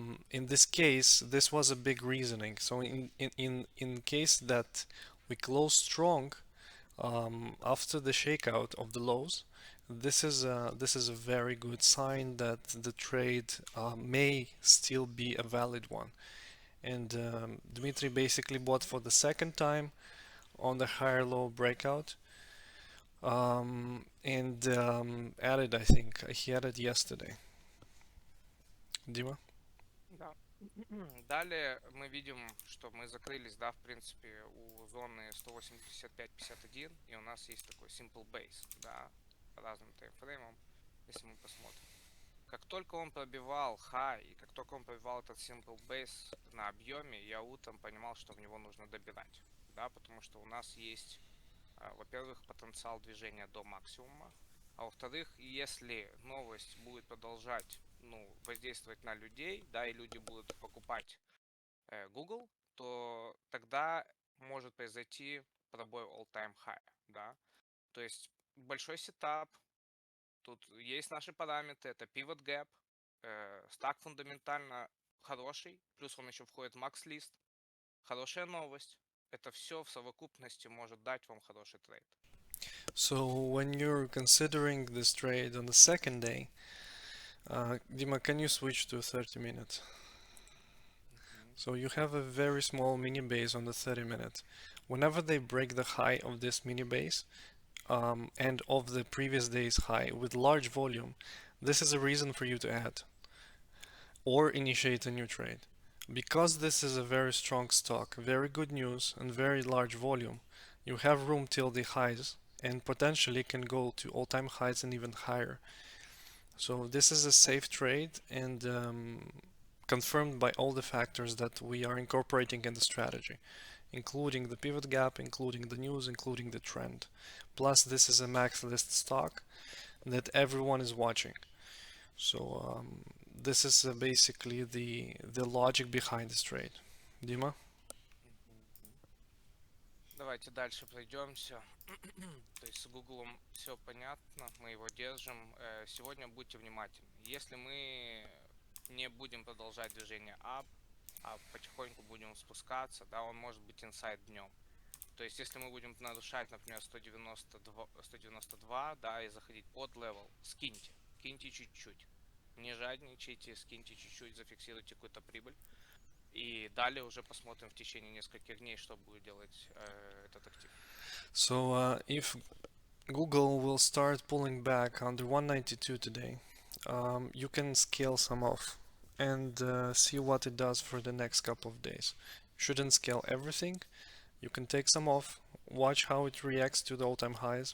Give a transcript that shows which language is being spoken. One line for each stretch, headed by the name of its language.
English: In this case, this was a big reasoning. So in case that we close strong after the shakeout of the lows, this is a very good sign that the trade may still be a valid one. And Dmitry basically bought for the second time on the higher low breakout, and added, I think he added yesterday.
Russian: Дима? Да. Далее мы видим, что мы закрылись, да, в принципе, у зоны 185.51, и у нас есть такой simple base, да, по разным таймфреймам, если мы посмотрим. Как только он пробивал high, и как только он пробивал этот simple base на объеме, я утром понимал, что в него нужно добирать, да, потому что у нас есть, во-первых, потенциал движения до максимума, а во-вторых, если новость будет продолжать, ну, воздействовать на людей, да, и люди будут покупать Google, то тогда может произойти пробой all-time high, да, то есть большой сетап, Тут есть наши параметры, это pivot gap, стак фундаментально хороший, плюс он еще входит в макс-лист. Хорошая новость. Это все в совокупности может дать вам хороший трейд.
English: So when you're considering this trade on the second day, Dima, can you switch to 30 minutes? So you have a very small mini base on the 30 minutes. Whenever they break the high of this mini base and of the previous day's high with large volume, this is a reason for you to add or initiate a new trade. Because this is a very strong stock, very good news, and very large volume, you have room till the highs and potentially can go to all-time highs and even higher. So this is a safe trade and confirmed by all the factors that we are incorporating in the strategy, including the pivot gap, including the news, including the trend. Plus, this is a max list stock that everyone is watching. So this is basically the logic behind this trade. Dima?
Russian: Давайте дальше пройдемся. То есть с Гуглом все понятно, мы его держим. Сегодня будьте внимательны. Если мы не будем продолжать движение up, а потихоньку будем спускаться, да, он может быть инсайд днем. То есть если мы будем нарушать, например, 192, да, и заходить под левел, киньте чуть-чуть. Не жадничайте, скиньте чуть-чуть, зафиксируйте какую-то прибыль. И далее уже посмотрим в течение нескольких дней, что будет делать этот актив.
English: So if Google will start pulling back under 192 today, you can scale some off and see what it does for the next couple of days. You shouldn't scale everything. You can take some off, watch how it reacts to the all-time highs.